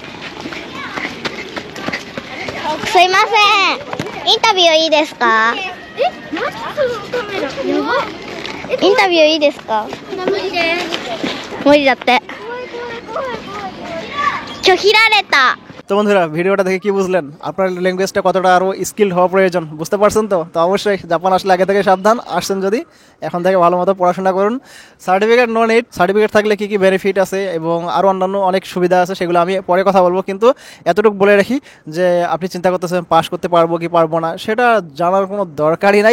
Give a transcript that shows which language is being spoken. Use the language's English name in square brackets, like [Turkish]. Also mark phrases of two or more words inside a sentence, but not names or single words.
[Japanese] すいません、インタビューいいですか？インタビューいいですか？無理です。無理だって。拒否られた。 [Bangla] তো বন্ধুরা ভিডিওটা দেখে কি বুঝলেন? আপনার ল্যাঙ্গুয়েজটা কতটা আরও স্কিল্ড হওয়া প্রয়োজন বুঝতে পারছেন তো? তো অবশ্যই জাপান আসলে আগে থেকে সাবধান, আসছেন যদি এখন থেকে ভালো মতো পড়াশোনা করুন। [English] certificate no need, [Bangla] সার্টিফিকেট থাকলে কী কী বেনিফিট আছে এবং আরও অন্যান্য অনেক সুবিধা আছে সেগুলো আমি পরে কথা বলবো, কিন্তু এতটুকু বলে রাখি যে আপনি চিন্তা করতেছেন পাস করতে পারবো কি পারবো না সেটা জানার কোনো দরকারই নাই।